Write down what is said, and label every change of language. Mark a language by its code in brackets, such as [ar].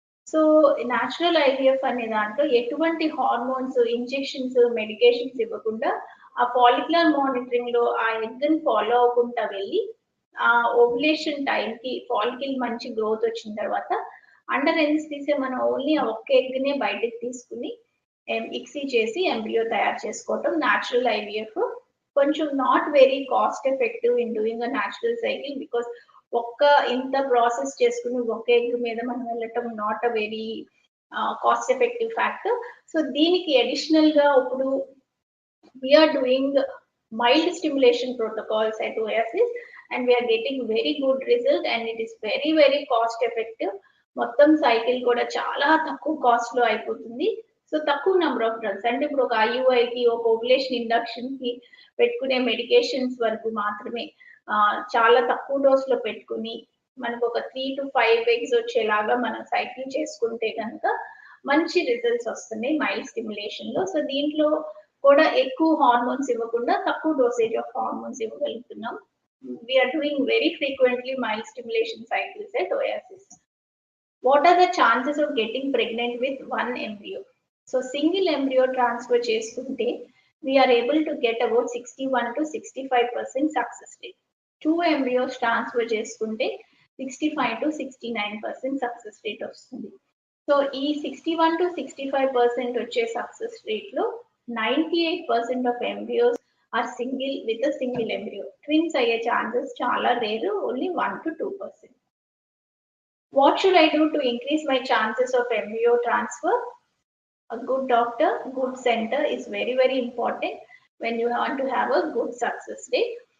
[te] So natural IVF అనే దాంట్లో ఎటువంటి హార్మోన్స్, ఇంజెక్షన్స్, మెడికేషన్స్ ఇవ్వకుండా ఆ ఫాలిక్యులర్ మానిటరింగ్‌లో ఆ ఎగ్‌ని ఫాలో అవ్వకుంటా వెళ్ళి ఆ ఓవ్యులేషన్ టైంకి ఫాలికల్ మంచి గ్రోత్ వచ్చిన తర్వాత అండర్ ఎనస్థీసియా మనం ఓన్లీ ఆ ఒక్క ఎగ్‌నే బయటకి తీసుకొని ఇక్సీ చేసి ఎంబ్రియో తయారు చేసుకోవటం న్యాచురల్ ఐవీఎఫ్. [en] కొంచెం not very cost effective in doing a natural cycle because [te] ఒక్క ఇంత ప్రాసెస్ చేసుకుని ఒక్క ఎగ్ మీద మనం వెళ్ళటం [en] Not a very cost effective factor. [te] So దీనికి అడిషనల్‌గా ఇప్పుడు [en] we are doing mild stimulation protocols at Oasis and we are getting very good result and it is very very cost effective. [te] మొత్తం cycle కూడా చాలా తక్కువ కాస్ట్ లో అయిపోతుంది. So తక్కువ నెంబర్ ఆఫ్ డ్రగ్స్ అంటే ఇప్పుడు ఒక ఐయుఐకి ఒక ఓవ్యులేషన్ ఇండక్షన్ కి పెట్టుకునే మెడికేషన్స్ వరకు మాత్రమే చాలా తక్కువ డోస్ లో పెట్టుకుని మనకు ఒక 3 to 5 ఎగ్స్ వచ్చేలాగా మనం సైకిల్ చేసుకుంటే కనుక మంచి రిజల్ట్స్ వస్తున్నాయి మైల్డ్ స్టిమ్యులేషన్ లో. సో దీంట్లో కూడా ఎక్కువ హార్మోన్స్ ఇవ్వకుండా తక్కువ dosage of hormones ఇవ్వగలుగుతున్నాం. [en] We are doing very frequently mild stimulation cycles at Oasis. What are the chances of getting pregnant with one embryo? So single embryo transfer చేసుకుంటే we are able to get about 61 to 65% success rate. Two embryos transfer చేసుకుంటే 65 to 69% success rate వస్తుంది. [te] So ఈ 61 to 65% వచ్చే [en] Success rate లో 98% of embryos are single with a single embryo. [te] Twins అయ్యే chances చాలా రేరు, only 1 to 2%. [en] What should I do to increase my chances of embryo transfer? A good doctor, good center is very very important when you want to have a good success rate.